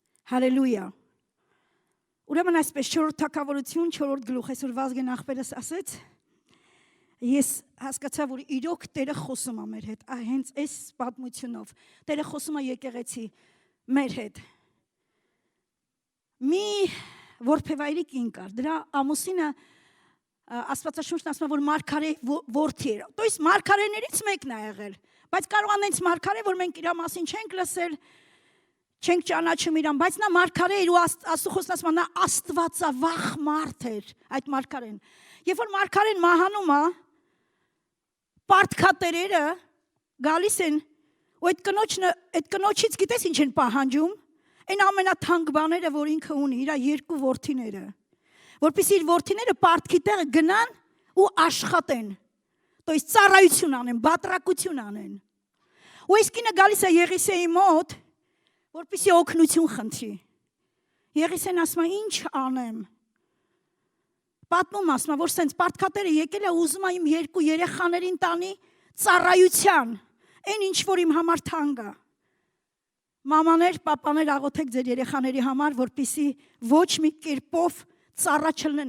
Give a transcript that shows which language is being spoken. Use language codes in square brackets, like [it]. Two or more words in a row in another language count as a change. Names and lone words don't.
[hy] Հալելույա։ Ուրեմն այսպես 4-րդ թագավորություն 4-րդ գլուխ այսօր Վազգեն աղբերս ասեց ես հասկացա որ իրոք Տերը խոսում է մեր հետ հենց այս պատմությունով Տերը խոսում է եկեղեցի մեր հետ մի որբևայրի կին կար դրա ամուսինը Աստվածաշունչն ասում է որ մարգարե որդի էր [ru] то есть [hy] մարգարեներից մեկն է եղել բայց կարող անենց մարգարե որ մենք իր մասին չենք լսել չենք ճանաչում իրան, բայց նա մարգարե էր ու Աստծո խոսքն ասում է նա աստվածավախ մարդ էր այդ մարգարեն։ Երբ որ մարգարեն մահանում է, պարտքատերերը գալիս են ու այդ կնոջից գիտես ինչ են պահանջում, այն ամենաթանկ բաները, որ ինքը ունի, իր երկու որդիները, որպեսզի իր որդիները պարտքի տեղը գնան ու աշխատեն, [ru] то есть [hy] ծառայություն անեն, բատրակություն անեն։ Ու այս կինը գալիս է Եղիսեի մոտ որպեսզի օգնություն խնդրի։ Եղիսեն ասում է ինչ անեմ։ Պատմում ասում է որ սենց պարտքատերը եկել է ուզում է իմ երկու երեխաներին տանի ծառայության։ Այն ինչ որ իմ համար թանկ է։ Մամաներ, պապաներ աղոթեք ձեր երեխաների համար, որպեսզի ոչ մի կերպով ծառա չլնեն